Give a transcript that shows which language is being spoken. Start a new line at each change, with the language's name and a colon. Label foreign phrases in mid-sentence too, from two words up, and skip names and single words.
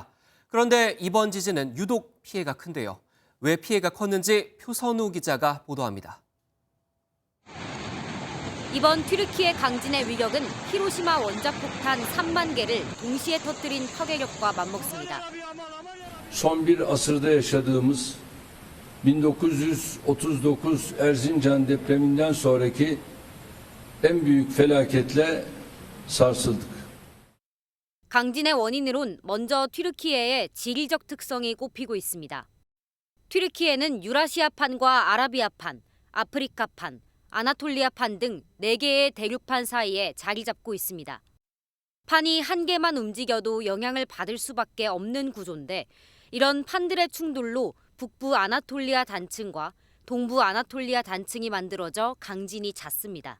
Korean: 그런데 이번 지진은 유독 피해가 큰데요. 왜 피해가 컸는지 표선우 기자가 보도합니다. 이번 튀르키예 강진의 위력은 히로시마 원자폭탄 3만 개를 동시에 터뜨린 파괴력과 맞먹습니다.
Turkish: Son bir asırda yaşadığımız 1939 Erzincan depreminden sonraki en büyük felaketle sarsıldık.
Korean: 강진의 원인으론 먼저 튀르키예의 지리적 특성이 꼽히고 있습니다. 튀르키예는 유라시아판과 아라비아판, 아프리카판, 아나톨리아판 등 4개의 대륙판 사이에 자리 잡고 있습니다. 판이 한 개만 움직여도 영향을 받을 수밖에 없는 구조인데 이런 판들의 충돌로 북부 아나톨리아 단층과 동부 아나톨리아 단층이 만들어져 강진이 잦습니다.